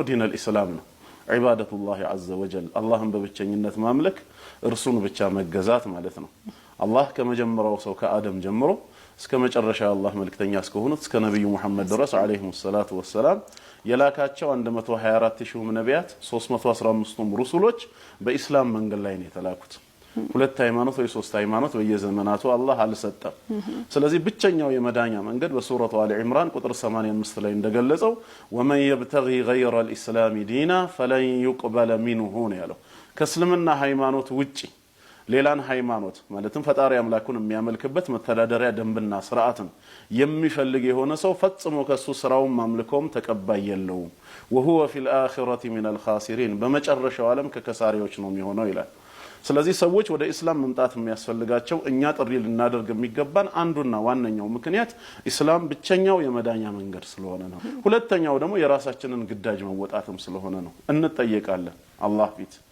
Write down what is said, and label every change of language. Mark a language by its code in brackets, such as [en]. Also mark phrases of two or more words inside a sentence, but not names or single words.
[ar] دين الإسلام [am] ነው። [ar] عبادة الله عز وجل [am] አላህን በብቸኝነት ማምለክ እርሱን ብቻ መገዛት ማለት ነው። አላህ ከመጀመሪያው ሰው ከአደም ጀምሮ እስከ መጨረሻው አላህ መልእክተኛ እስከሆኑት እስከ ነብዩ መሐመድ ድረስ [ar] عليه الصلاة والسلام [am] የላካቸው 124000 ነቢያት 315ቱም ሩሱሎች በእስላም መንገድ ላይ ነው የተላኩት። ሁለት ሃይማኖት ወይ ሶስት ሃይማኖት በየዘመናቱ አላህ አልሰጠም። ስለዚህ ብቸኛው የመዳኛ መንገድ በሱረቱ አሊ ኢምራን ቁጥር 85 ላይ እንደገለጸው ወመን [ar] يبتغي غير الاسلام دينا فلن يقبل منه [am] ነው ያለው። ከእስልምና ሃይማኖት ውጪ ሌላን ሃይማኖት ማለትም ፈጣሪ አምላኩን የሚያመልክበት መተዳደሪያ ደንብና ስርዓትን የሚፈልግ የሆነ ሰው ፈጽሞ ከሱ ስራውን ማምልኮም ተቀባይ የለውም። [ar] وهو في الاخره من الخاسرين [am] በመጨረሻው ዓለም ከከሳሪዎች ነው የሚሆነው ይላል። ስለዚህ ሰዎች ወደ እስላም መምጣት የሚያስፈልጋቸው እኛ ጥሪ ልናደርግ የሚገባን አንዱና ዋነኛው ምክንያት እስላም ብቸኛው የመዳኛ መንገድ ስለሆነ ነው። ሁለተኛው ደግሞ የራሳችንን ግዳጅ መወጣትም ስለሆነ ነው። እንጠየቃለን አላህ ፊት